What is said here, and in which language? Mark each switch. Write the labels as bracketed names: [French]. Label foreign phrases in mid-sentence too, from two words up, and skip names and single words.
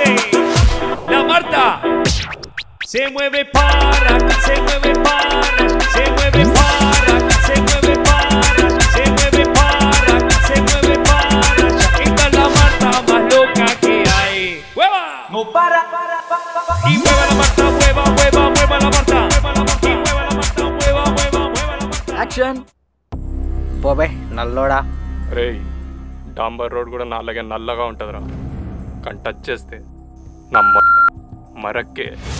[Spanish] La Marta se mueve para, se mueve para, se mueve para, se mueve para, se mueve para, se mueve para. Esta es la Marta más loca que hay. ¡Hueva! No para. Y mueva la Marta, mueva la Marta. Y mueva la Marta, mueva la Marta. [Telugu] యాక్షన్. పోబే నల్లోడా. రే, డాంబర్ రోడ్ కూడా నాలాగే నల్లగా ఉంటుందిరా, కానీ టచ్ చేస్తే నమ్మ మరక్కే.